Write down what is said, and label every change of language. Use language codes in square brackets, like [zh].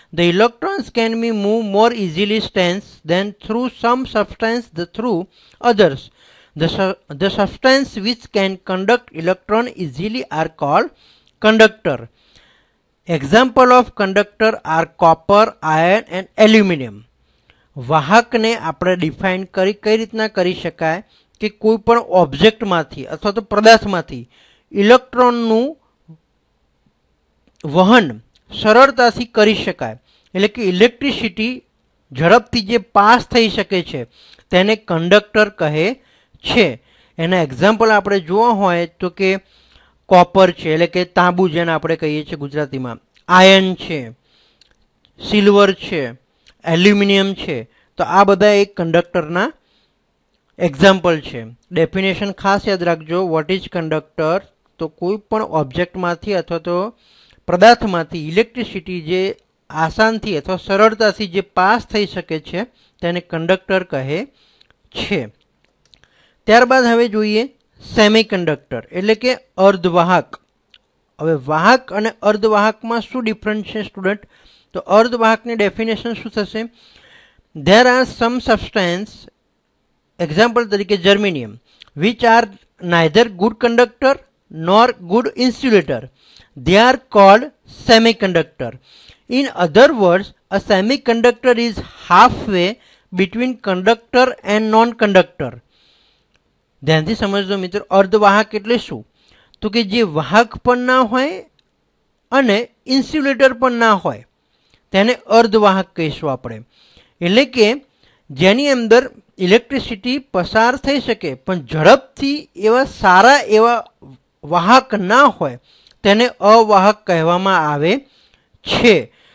[en] The electrons can be moved more easily than through some substance through others. The substance which can conduct electron easily are called conductor. Example of conductor are copper, iron and aluminum. [gu] વાહકને આપણે define કઈ રીતના કરી શકાય કે કોઈ પણ ઓબ્જેક્ટમાંથી અથવા તો પદાર્થમાંથી ઇલેક્ટ્રોનનું વહન સરળતાથી કરી શકાય, એટલે કે ઇલેક્ટ્રિસિટી ઝડપથી જે પાસ થઈ શકે છે તેને કંડક્ટર કહે છે. એના એક્ઝામ્પલ આપણે જોવા હોય તો કે કોપર છે એટલે કે તાંબુ જેને આપણે કહીએ છીએ ગુજરાતીમાં, આયર્ન છે, સિલ્વર છે, એલ્યુમિનિયમ છે. તો આ બધા એક કંડક્ટરના એક્ઝામ્પલ છે. ડેફિનેશન ખાસ યાદ રાખજો. [en] What is conductor? [gu] તો કોઈ પણ ઓબ્જેક્ટમાંથી અથવા તો પદાર્થમાંથી ઇલેક્ટ્રિસિટી જે આસાનથી અથવા સરળતાથી જે પાસ થઈ શકે છે તેને કંડક્ટર કહે છે. ત્યારબાદ હવે જોઈએ સેમિકન્ડક્ટર એટલે કે અર્ધવાહક. હવે વાહક અને અર્ધવાહકમાં શું ડિફરન્સ છે સ્ટુડન્ટ? તો અર્ધવાહકની ડેફિનેશન શું થશે? [en] There are some substance, example તરીકે germanium, which are neither good conductor nor good insulator. They are called semiconductor. In other words, a semiconductor is halfway between conductor and non-conductor. [gu] ધ્યાનથી સમજજો મિત્રો, અર્ધવાહક એટલે શું? તો કે જે વાહક પણ ના હોય અને ઇન્સ્યુલેટર પણ ના હોય તેને અર્ધવાહક કહીશું આપણે. એટલે કે જેની અંદર ઇલેક્ટ્રિસિટી પસાર થઈ શકે પણ ઝડપથી એવા સારા એવા વાહક ના હોય તેને અવાહક કહેવામાં આવે છે.